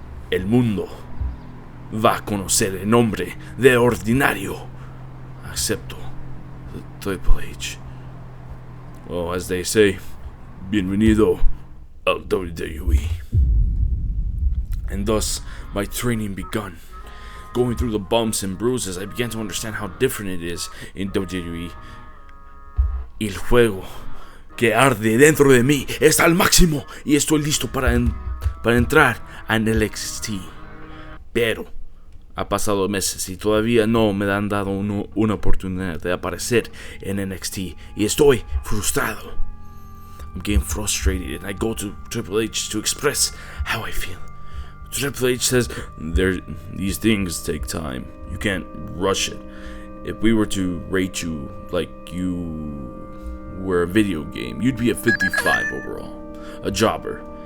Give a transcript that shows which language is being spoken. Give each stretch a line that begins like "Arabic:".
Spanish: El mundo va a conocer el nombre de Ordinario, excepto the Triple H.
English: Well, as they say,
Spanish: bienvenido al
English: WWE. And thus, my training begun. Going through the bumps and bruises, I began to understand how different it is in WWE.
Spanish: El fuego que arde dentro de mí está al máximo y estoy listo para entrar a NXT. Pero ha pasado meses y todavía no me han dado una oportunidad de aparecer en NXT y estoy frustrado.
English: I'm getting frustrated and I go to Triple H to express how I feel. Triple H says these things take time. You can't rush it. If we were to rate you like you were a video game, you'd be a 55 overall, a jobber.